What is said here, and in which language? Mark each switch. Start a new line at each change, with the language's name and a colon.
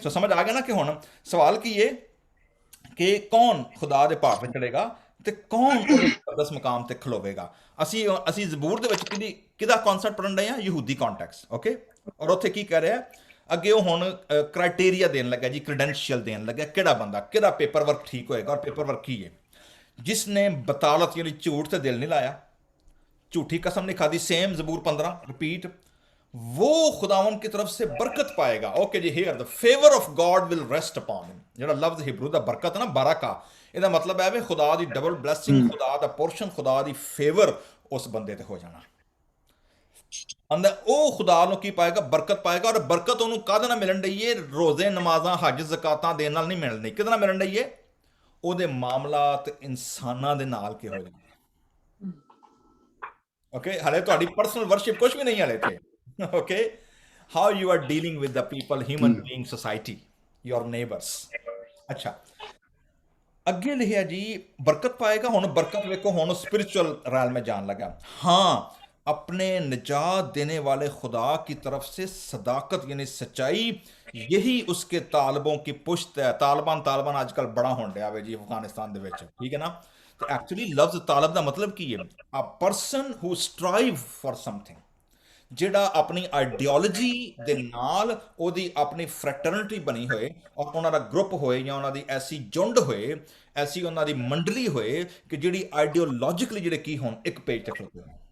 Punjabi: ਸੋ ਸਮਝ ਆ ਗਿਆ ਨਾ ਕਿ ਹੁਣ ਸਵਾਲ ਕੀ ਹੈ ਕਿ ਕੌਣ ਖੁਦਾ ਦੇ ਭਾਰਤ ਵਿੱਚ ਚੜੇਗਾ ਤੇ ਕੌਣ ਉਹਦੇ ਮੁਕੱਦਸ ਮੁਕਾਮ ਤੇ ਖਲੋਵੇਗਾ। ਅਸੀਂ ਜ਼ਬੂਰ ਦੇ ਵਿੱਚ ਕਿਹਦਾ ਕਨਸੈਪਟ ਪੜ੍ਹਨ ਰਹੇ ਹਾਂ? ਯਹੂਦੀ ਕੰਟੈਕਸਟ। ਓਕੇ, ਔਰ ਉੱਥੇ ਕੀ ਕਹਿ ਰਿਹਾ ਅੱਗੇ? ਉਹ ਹੁਣ ਕ੍ਰਾਈਟੇਰੀਆ ਦੇਣ ਲੱਗਾ ਜੀ, ਕ੍ਰੈਡੈਂਸ਼ੀਅਲ ਦੇਣ ਲੱਗਾ, ਕਿਹੜਾ ਬੰਦਾ, ਕਿਹਦਾ ਪੇਪਰ ਵਰਕ ਠੀਕ ਹੋਏਗਾ। ਔਰ ਪੇਪਰ ਵਰਕ ਕੀ ਹੈ? ਜਿਸ ਨੇ ਬਤਾਲਤ ਯਾਨੀ ਝੂਠ ਤੇ ਦਿਲ ਨਹੀਂ ਲਾਇਆ,
Hindi: झूठी कसम नहीं खादी, सेम ज़बूर 15 रिपीट, वो खुदावन की तरफ से बरकत पाएगा।
English: Okay जी, here the favour of God will rest upon him.
Punjabi: ਜਿਹੜਾ ਲਫ਼ਜ਼ ਹਿਬਰੂ ਦਾ ਬਰਕਤ ਨਾ, ਬਰਕਾ, ਇਹਦਾ ਮਤਲਬ ਹੈ ਵੀ ਖੁਦਾ ਦੀ ਡਬਲ ਬਲੈਸਿੰਗ, ਖੁਦਾ ਦਾ ਪੋਰਸ਼ਨ, ਖੁਦਾ ਦੀ ਫੇਵਰ ਉਸ ਬੰਦੇ ਤੇ ਹੋ ਜਾਣਾ। ਅੰਦਰ ਉਹ ਖੁਦਾ ਨੂੰ ਕੀ ਪਾਏਗਾ? ਬਰਕਤ ਪਾਏਗਾ। ਔਰ ਬਰਕਤ ਉਹਨੂੰ ਕਾਹਦੇ ਨਾਲ ਮਿਲਣ ਡਈ ਹੈ? ਰੋਜ਼ੇ, ਨਮਾਜ਼ਾਂ, ਹੱਜ, ਜ਼ਕਾਤਾਂ ਦੇਣ ਨਾਲ ਨਹੀਂ ਮਿਲਣ ਡਈ। ਕਿਹਦੇ ਨਾਲ ਮਿਲਣ ਡਈ ਹੈ? ਉਹਦੇ ਮਾਮਲਾਤ ਇਨਸਾਨਾਂ ਦੇ ਨਾਲ ਕਿਹੋ ਜਿਹੇ। ਓਕੇ, ਹਲੇ ਤੁਹਾਡੀ ਪਰਸਨਲ ਵਰਸ਼ਿਪ ਕੁਝ ਵੀ ਨਹੀਂ ਹਲੇ ਤੇ। Okay,
English: How you are dealing with the people, human being, society, your neighbours.
Punjabi: ਅੱਛਾ, ਅੱਗੇ ਲਿਖਿਆ ਜੀ ਬਰਕਤ ਪਾਏਗਾ। ਹੁਣ ਬਰਕਤ ਵੇਖੋ, ਹੁਣ
Hindi: स्पिरिचुअल रैल में जान लगा। हाँ, अपने निजात देने वाले खुदा की तरफ से सदाकत यानी सच्चाई, यही उसके तालबों की पुश्त है।
Punjabi: तालिबान आजकल बड़ा होने डया वे जी अफगानिस्तान दे विच, ठीक है ना।
Hindi: तो एक्चुअली लफ्ज तालब का मतलब की है?
English: a person who strive for something,
Punjabi: ਜਿਹੜਾ ਆਪਣੀ ਆਈਡੀਓਲੋਜੀ ਦੇ ਨਾਲ ਉਹਦੀ ਆਪਣੀ ਫਰੈਟਰਨਿਟੀ ਬਣੀ ਹੋਏ, ਔਰ ਉਹਨਾਂ ਦਾ ਗਰੁੱਪ ਹੋਏ, ਜਾਂ ਉਹਨਾਂ ਦੀ ਐਸੀ ਜੁੰਡ ਹੋਏ, ਐਸੀ ਉਹਨਾਂ ਦੀ ਮੰਡਲੀ ਹੋਏ ਕਿ ਜਿਹੜੀ ਆਈਡੀਓਲੋਜਿਕਲੀ ਜਿਹੜੇ ਕੀ ਹੋਣ, ਇੱਕ ਪੇਜ ਤੇ ਖਲੋਤੇ ਹੋਣ।